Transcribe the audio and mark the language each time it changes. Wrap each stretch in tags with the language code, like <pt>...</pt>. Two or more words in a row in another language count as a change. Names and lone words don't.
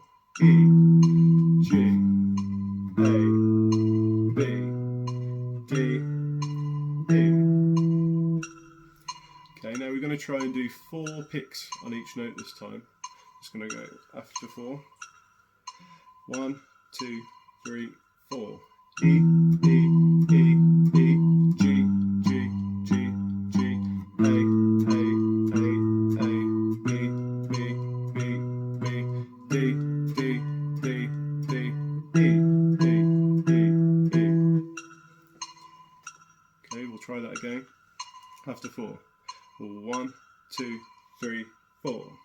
<en>E, G, A, B, D, E. Okay, now we're going to try and do 4 picks on each note this time. Just going to go after 4. 1, 2, 3, 4. E, E, E, E, G, G, G, G, A, A, A, A, B, B, B, B, D, D, D, D, E, E, E, E. Okay, we'll try that again. After 4. 1, 2, 3, 4.</en>